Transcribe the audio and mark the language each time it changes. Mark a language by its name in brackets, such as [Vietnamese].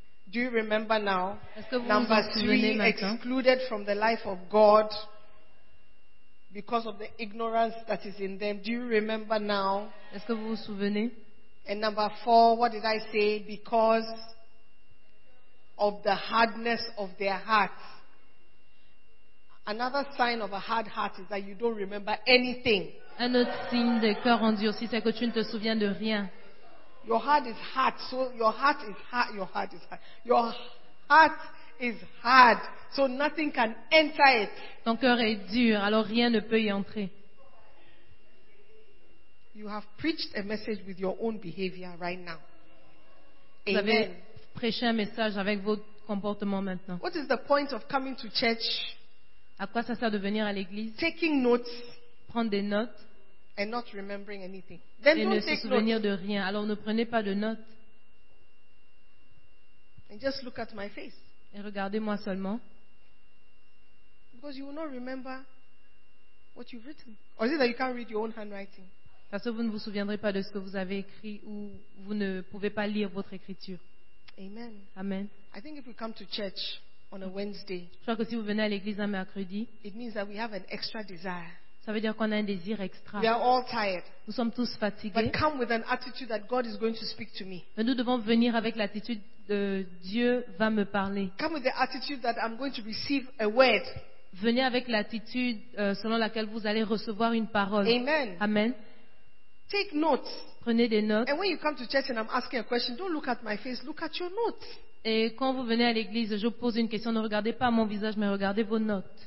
[English] Do you remember now? Number three, excluded from the life of God because of the ignorance that is in them. Do you remember now? [French] Est-ce que vous vous souvenez? [English] And number four, what did I say? Because of the hardness of their hearts. Another sign of a hard heart is that you don't remember anything. [French] Un autre signe de cœur endurci, c'est que tu ne te souviens de rien. [English] Your heart is hard, so your heart is hard. Your heart is hard. Your heart is hard, so nothing can enter it. [French] Ton cœur est dur, alors rien ne peut y entrer. [English] You have preached a message with your own behavior right now. Amen. [French] Vous avez prêché un message avec votre comportement maintenant. [English] What is the point of coming to church? [French] À quoi ça sert de venir à l'église? [English] Taking notes. [French] Prendre des notes. [English] And not remembering anything. Then et don't ne se take souvenir notes. De rien. Alors ne prenez pas de notes. And just look at my face. [French] Et regardez-moi seulement. [English] Because you will not remember what you've written. Or is it that you can't read your own handwriting? [French] Parce que vous ne vous souviendrez pas de ce que vous avez écrit ou vous ne pouvez pas lire votre écriture. [English] Amen. [French] Amen. [English] I think if we come to church on a Wednesday, [French] je crois que si vous venez à l'église un mercredi, [English] it means that we have an extra desire. [French] Ça veut dire qu'on a un désir extra. [English] We are all tired. [French] Nous sommes tous fatigués. [English] But come with an attitude that God is going to speak to me. [French] Mais nous devons venir avec l'attitude de Dieu va me parler. [English] Come with the attitude that I'm going to receive a word. [French] Venez avec l'attitude selon laquelle vous allez recevoir une parole. [English] Amen. [French] Amen. [English] Take notes. [French] Prenez des notes. [English] And when you come to church and I'm asking a question, don't look at my face, look at your notes. [French] Et quand vous venez à l'église, je pose une question, ne regardez pas mon visage, mais regardez vos notes.